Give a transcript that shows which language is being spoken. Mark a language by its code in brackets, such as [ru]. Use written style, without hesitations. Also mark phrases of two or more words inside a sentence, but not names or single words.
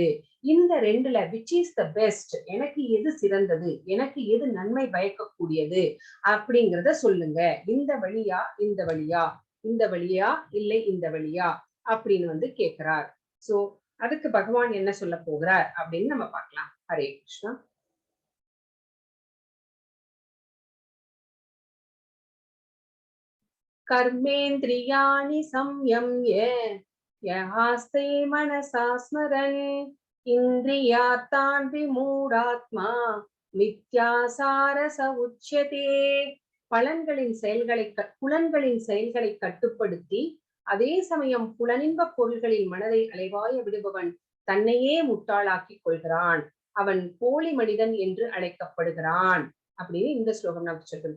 [ta] இந்த ரெண்டுல [en] which is the best, [ta] எனக்கு எது சிறந்தது, எனக்கு எது நன்மை பயக்கக்கூடியது அப்படிங்கிறத சொல்லுங்க. இந்த வழியா இந்த வழியா, இந்த வழியா இல்லை இந்த வழியா அப்படின்னு வந்து கேட்கிறார். சோ அதுக்கு பகவான் என்ன சொல்ல போகிறார் அப்படின்னு நம்ம பார்க்கலாம். ஹரே கிருஷ்ணா. [sa] कर्मेन्द्रियाणि संयम्य यहास्ते मनसा स्मरन् इन्द्रियार्थान् विमूढात्मा मिथ्याचारस उच्यते. [ta] புலன்களின் செயல்களை கட்டுப்படுத்தி அதே சமயம் புலனின்ப பொருள்களில் மனதை அலைவாய விடுபவன் தன்னையே முட்டாளாக்கிக் கொள்கிறான். அவன் போலி மனிதன் என்று அழைக்கப்படுகிறான் அப்படின்னு இந்த ஸ்லோகம் நமக்கு சொல்றது.